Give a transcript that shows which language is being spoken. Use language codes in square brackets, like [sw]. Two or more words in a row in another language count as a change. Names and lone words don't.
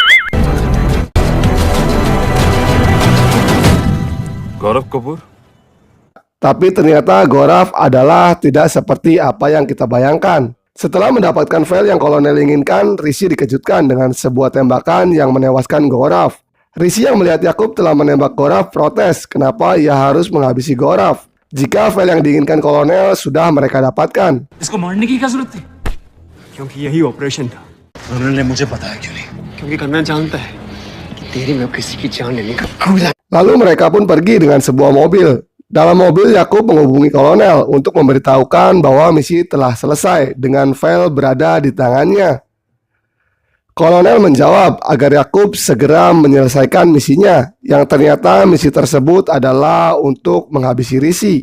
[hi] गौरव कपूर. [id] Tapi ternyata Gorav adalah tidak seperti apa yang kita bayangkan. Setelah mendapatkan file yang kolonel inginkan, Rishi dikejutkan dengan sebuah tembakan yang menewaskan Gorav. Rishi yang melihat Yakub telah menembak Gorav protes kenapa ia harus menghabisi Gorav jika file yang diinginkan kolonel sudah mereka dapatkan. [hi] इसको मारने की क्या जरूरत थी? क्योंकि यही ऑपरेशन था. कर्नल ने मुझे बताया क्यों नहीं? क्योंकि कर्नल जानता है कि तेरी में किसी की जान लेने का कोई. [id] Lalu mereka pun pergi dengan sebuah mobil. Dalam mobil, Yakub menghubungi kolonel untuk memberitahukan bahwa misi telah selesai dengan file berada di tangannya. Kolonel menjawab agar Yakub segera menyelesaikan misinya, yang ternyata misi tersebut adalah untuk menghabisi Rishi.